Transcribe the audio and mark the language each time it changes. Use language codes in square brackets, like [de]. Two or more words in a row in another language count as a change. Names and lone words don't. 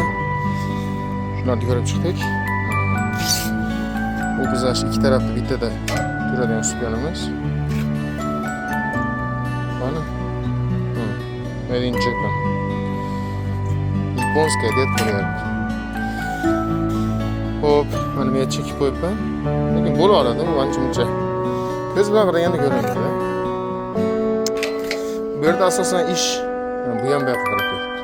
[uz] Shularni ko'rib chiqdik. Bu biz ikki tarafda bittada turadigan usulimiz. Mana. [en] Made in Japan. [uz] Yaponskiy deb qo'yiladi. Hop, mana men chekib qo'yibman. Lekin bo'laveradi, bu ancha-muncha. Ko'z bilan qaraganda ko'rinadi. Bu yerda asosan ish bu ham bu yoqqa qarab ketibdi.